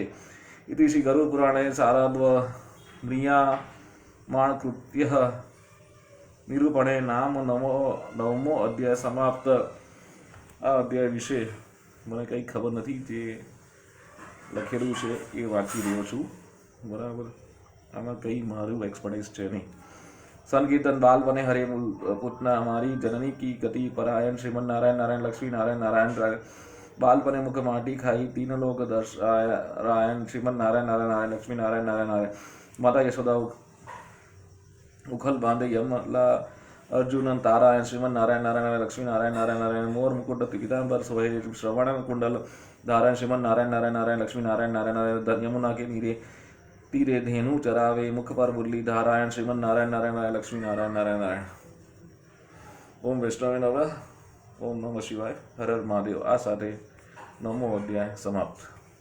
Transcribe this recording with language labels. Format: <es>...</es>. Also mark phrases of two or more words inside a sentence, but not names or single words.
<sa>ઇતિ શ્રી ગરુડ પુરાણે સારાદ્વ મ્રિયામાણકૃત્ય નિરૂપણે નામ નવમો અધ્યાય સમાપ્ત.</sa> <gu>આ અધ્યાય વિશે મને કંઈ ખબર નથી, જે લખેલું છે એ વાંચી રહ્યો છું. બરાબર, આમાં કંઈ મારું એક્સપર્ટાઇઝ છે નહીં.</gu> <hi>संकीर्तन बालवने हरे पूतना हमारी जननी की गति परायण श्रीमन नारायण नारायण लक्ष्मी नारायण नारायण बालपने मुख माटी खाई तीन लोग दर्शायण श्रीमन नारायण नारायण नारायण लक्ष्मी नारायण नारायण नारायण माता यशोदा उखल बांधे यमला अर्जुन तारायण श्रीमन नारायण नारायण लक्ष्मी नारायण नारायण नारायण मोर मुकुट पीतांबर सोहे श्रवण कुंडल धारायण श्रीमन नारायण नारायण नारायण लक्ष्मी नारायण नारायण नारायण यमुना के तीरे धेनु चरावे मुख पर मुरली धारायण श्रीमन नारायण नारायण नारायण लक्ष्मी नारायण नारायण नारायण.</hi> <sa>ओम वैष्णवे नमः. ओम नमः शिवाय. हर हर महादेव.</sa> <gu>આ સાથે 9મો અધ્યાય સમાપ્ત.</gu>